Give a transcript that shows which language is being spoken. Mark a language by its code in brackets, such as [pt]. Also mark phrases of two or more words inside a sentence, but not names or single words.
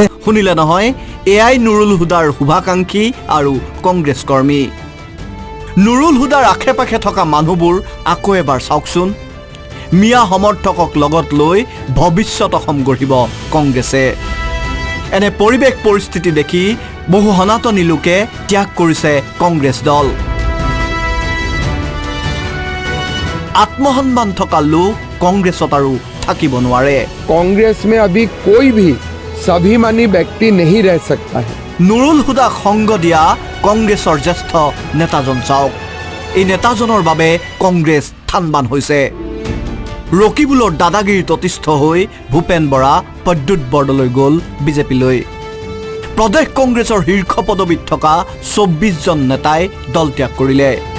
[as] শুনিলে নহয় এআই নুৰুল হুদাৰ শুভাকাংক্ষী আৰু কংগ্ৰেছ কৰ্মী নুৰুল হুদাৰ আশে পাশে থকা মানুহবোৰ আকৌ এবাৰ চাওকচোন মিয়া সমৰ্থকক লগত লৈ ভৱিষ্যত অসম গঢ়িব কংগ্ৰেছে এনে পৰিৱেশ পৰিস্থিতি দেখি বহু সনাতনী লোকে ত্যাগ কৰিছে কংগ্ৰেছ দল আত্মসন্মান থকা লোক কংগ্ৰেছত আৰু থাকিব নোৱাৰে [hi] कांग्रेस में अभी कोई भी स्वाभिमानी व्यक्ति नहीं रह सकता है [as] নুৰুল হুদাক সংগ দিয়া কংগ্ৰেছৰ জ্যেষ্ঠ নেতাজন চাওক এই নেতাজনৰ বাবে কংগ্ৰেছ থানবান হৈছে ৰকিবুলৰ দাদাগিৰিত অতিষ্ঠ হৈ ভূপেন বৰা প্ৰদ্যুৎ বৰদলৈ গ'ল বিজেপিলৈ প্ৰদেশ কংগ্ৰেছৰ শীৰ্ষ পদবীত থকা ২৪ জন নেতাই দল ত্যাগ কৰিলে